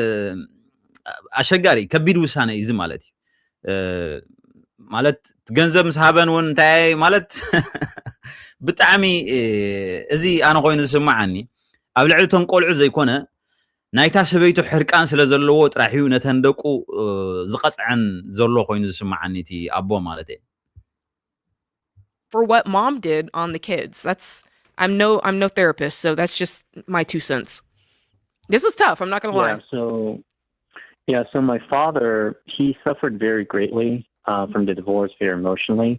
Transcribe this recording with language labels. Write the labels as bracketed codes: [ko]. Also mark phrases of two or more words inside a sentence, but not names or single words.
[ti] ኣሸጋሪ ከቢድ ውሳነ እዩ ማለት እዩ ማለት ገንዘብ ምስ ሃበን እውን እንታይ ማለት ብጣዕሚ እዚ ኣነ ኮይኑ ዝስማዓኒ ኣብ ልዕሊ እቶም ቆልዑ ዘይኮነ ናይታ ሰበይቱ ሕርቃን ስለ ዘለዎ ጥራሕ እዩ ነተን ደቁ ዝቐፅዐን ዘሎ ኮይኑ ዝስማዓኒ እቲ ኣቦ ማለት እየ [en] For what mom did on the kids. I'm no therapist, so that's just my 2 cents. This is tough, I'm not going to lie. So my father, he suffered very greatly from the divorce very emotionally.